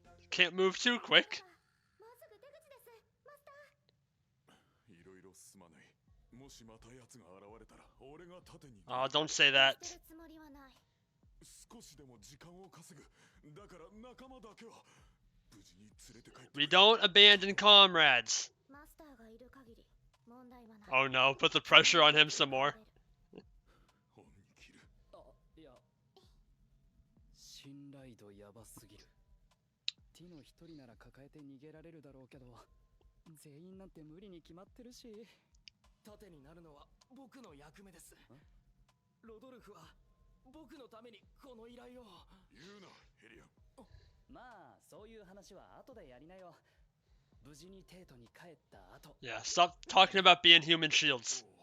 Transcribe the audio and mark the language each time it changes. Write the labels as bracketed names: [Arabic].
[English] Can't move too quick. [Japanese] もうすぐ出口ですマスター。いろいろすまない。もしまた奴が現れたら俺が盾に。 [English] Oh, don't say that. [Japanese] 捨てるつもりはない。少しでも時間を稼ぐ。だから仲間だけは無事に連れて帰って。 [English] We don't abandon comrades. [Japanese] マスターがいる限り問題はない。 [English] Oh no, put the pressure on him some more. [Japanese] 本に切る。いや、信頼度やばすぎる。ティノ一人なら抱えて逃げられるだろうけど、全員なんて無理に決まってるし。盾になるのは僕の役目です。ロドルフは僕のためにこの依頼を。言うなヘリアン。まあそういう話は後でやりなよ。無事にテートに帰った後。 [English] Yeah, stop talking about being human shields.